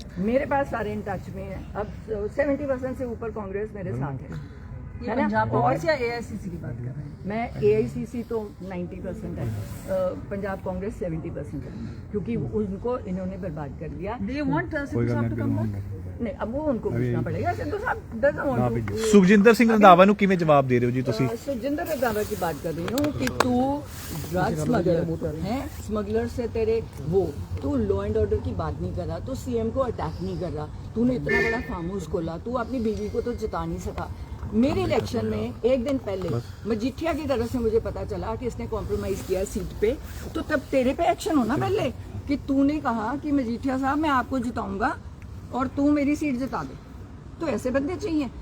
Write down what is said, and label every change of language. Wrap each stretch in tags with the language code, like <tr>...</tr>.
<hi>मेरे पास सारे in touch में है। अब 70% से ऊपर कांग्रेस मेरे साथ है ना। पंजाब कांग्रेस या एआईसीसी की बात कर रहे हैं? मैं एआईसीसी तो 90% है, पंजाब कांग्रेस 70% है, क्योंकि उनको इन्होंने बर्बाद कर दिया।</hi> <en>Do you want Sidhu sahab to come back?</en> <hi>नहीं, अब वो उनको पूछना पड़ेगा। सिद्धू साहब</hi> <en>doesn't want to।</en> <pa>Sukhjinder Singh Randhawa ਨੂੰ ਕਿਵੇਂ ਜਵਾਬ ਦੇ ਰਹੇ ਹੋ ਜੀ ਤੁਸੀਂ?</pa> <hi>सुखजिंदर रंधावा की बात कर रही हूँ कि तू ड्रग स्मगलर है, स्मगलर से तेरे वो, तू लॉ एंड ऑर्डर की बात नहीं कर रहा, तू सीएम को अटैक नहीं कर रहा, तूने इतना बड़ा फार्म हाउस खोला, तू अपनी बीवी को तो जिता नहीं सका। मेरे इलेक्शन में एक दिन पहले मजीठिया की तरफ से मुझे पता चला कि इसने कॉम्प्रोमाइज किया सीट पे, तो तब तेरे पे एक्शन होना पहले कि तूने कहा कि मजीठिया साहब मैं आपको जिताऊंगा और तू मेरी सीट जिता दे। तो ऐसे बंदे चाहिए।</hi>